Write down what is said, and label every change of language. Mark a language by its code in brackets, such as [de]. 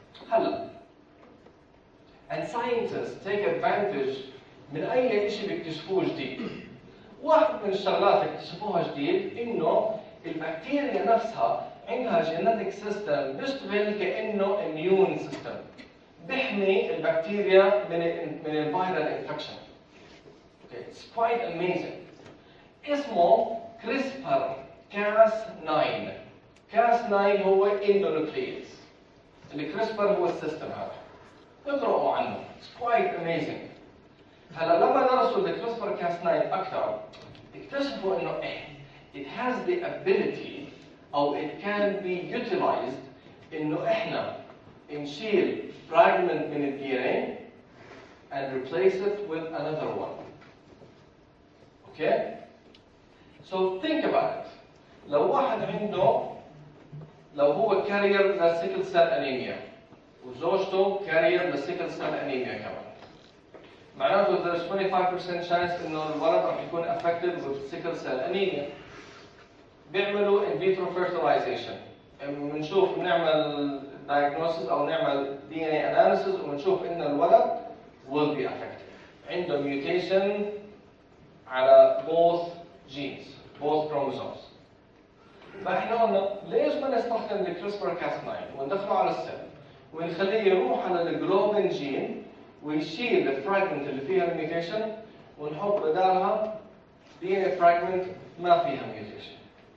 [ar] هلا [en] and scientists take advantage [ar] من اي شيء بيكتشفوه جديد. واحد من الشغلات اللي اكتشفوها جديد انه البكتيريا نفسها عندها genetic system بيشتغل كانه immune system بيحمي البكتيريا من الفيرال انفكشن. [en] Okay, it's quite amazing. [ar] اسمه CRISPR Cas9. Cas9 هو endonuclease. الكريسبر هو السيستم هذا. اقرأوا عنه. [en] It's quite amazing. [ar] هلا لما درسوا الكريسبر Cas9 أكثر اكتشفوا إنه [en] it has the ability [ar] أو [en] it can be utilized [ar] إنه إحنا نشيل fragment من ال DNA [en] and replace it with another one. Okay? So think about it. [ar] لو واحد عنده لو هو carrier للسيكل سيل أنيميا وزوجته carrier للسيكل سيل أنيميا كمان، معناته [en] there's 25% chance [ar] إنه الولد راح يكون [en] affected with sickle cell anemia. بيعملوا in vitro fertilization. [ar] بنشوف بنعمل diagnosis أو نعمل DNA analysis وبنشوف إن الولد [en] will be affected. عنده mutation على both genes, both chromosomes. [ar] فإحنا قلنا ليش ما نستخدم الكريسبر Cas9 وندخله على السيل ونخليه يروح على الجلوبين جين ويشيل الفراجمنت اللي فيها الميوتيشن ونحط بدالها DNA fragment ما فيها mutation.